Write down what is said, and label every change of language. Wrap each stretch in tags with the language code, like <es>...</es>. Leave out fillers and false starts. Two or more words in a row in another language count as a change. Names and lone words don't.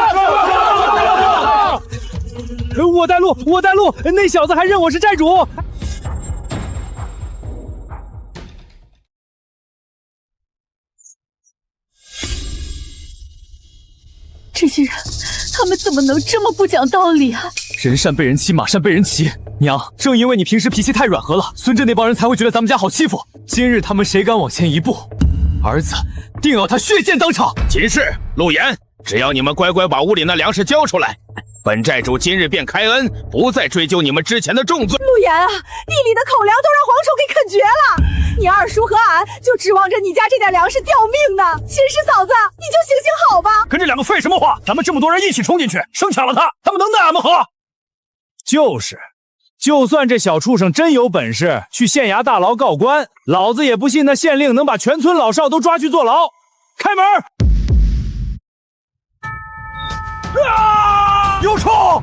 <zh>我帶路，那小子還認我是寨主。這些人，他們怎麼能這麼不講道理啊？人善被人欺，馬善被人騎。娘，正因為你平時脾氣太軟和了，孫震那幫人才會覺得咱們家好欺負。今日他們誰敢往前一步，兒子定要他血濺當場。秦氏、陸延，只要你們乖乖把屋裡那糧食交出來，本寨主今日便開恩，不再追究你們之前的重罪。陸延啊，地裡的口糧都讓蝗蟲給啃絕了，你二叔和俺就指望着你家這點糧食吊命呢。秦氏嫂子，你就行行好吧。跟這兩個廢什麼話？咱們這麼多人一起衝進去，生搶了他們能奈俺們何？就是，就算這小畜生真有本事去县衙大牢告官，老子也不信那县令能把全村老少都抓去坐牢。開門！啊！有蟲！</zh>